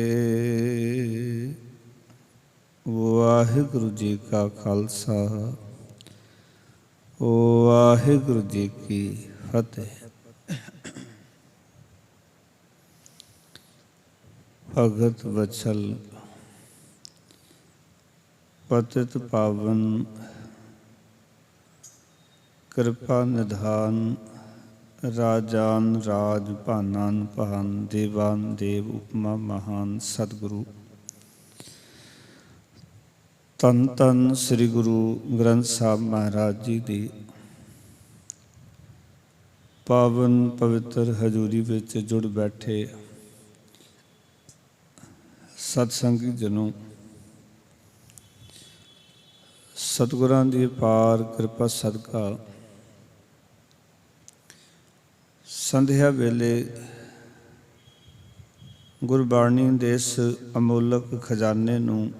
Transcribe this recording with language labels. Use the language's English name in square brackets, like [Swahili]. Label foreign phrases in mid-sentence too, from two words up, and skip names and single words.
[Punjabi] ਵਾਹਿਗੁਰੂ ਜੀ ਕਾ ਖ਼ਾਲਸਾ, ਵਾਹਿਗੁਰੂ ਜੀ ਕੀ ਫ਼ਤਹਿ। ਭਗਤ ਵਤਸਲ ਪਤਿਤ ਪਾਵਨ ਕ੍ਰਿਪਾ ਨਿਧਾਨ, ਰਾਜਾਨ ਰਾਜ ਭਾਨਾਨ ਭਾਨ, ਦੇਵਾਨ ਦੇਵ ਉਪਮਾ ਮਹਾਨ ਸਤਗੁਰੂ ਧੰਨ ਧੰਨ ਸ੍ਰੀ ਗੁਰੂ ਗ੍ਰੰਥ ਸਾਹਿਬ ਮਹਾਰਾਜ ਜੀ ਕੀ ਪਾਵਨ ਪਵਿੱਤਰ ਹਜ਼ੂਰੀ ਵਿੱਚ ਜੁੜ ਬੈਠੇ ਸਤਸੰਗੀ ਜਨੋਂ, ਸਤਗੁਰਾਂ ਦੀ ਅਪਾਰ ਕ੍ਰਿਪਾ ਸਦਕਾ ਸੰਧਿਆ ਵੇਲੇ ਗੁਰਬਾਣੀ ਦੇ ਇਸ ਅਮੋਲਕ ਖ਼ਜ਼ਾਨੇ ਨੂੰ